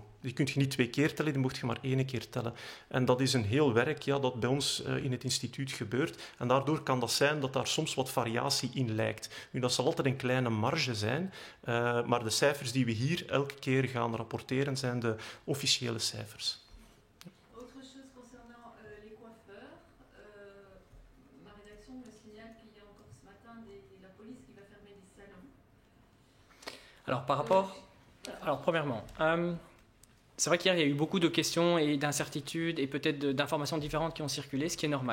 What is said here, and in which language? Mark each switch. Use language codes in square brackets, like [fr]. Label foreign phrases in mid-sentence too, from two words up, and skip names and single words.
[nl] Die kun je niet 2 keer tellen, die moet je maar 1 keer tellen. En dat is een heel werk dat bij ons in het instituut gebeurt. En daardoor kan dat zijn dat daar soms wat variatie in lijkt. Nu, dat zal altijd een kleine marge zijn, maar de cijfers die we hier elke keer gaan rapporteren zijn de officiële cijfers. [fr] Alors premièrement, c'est vrai qu'hier, il y a eu beaucoup de questions et d'incertitudes et peut-être d'informations différentes qui ont circulé, ce qui est normal.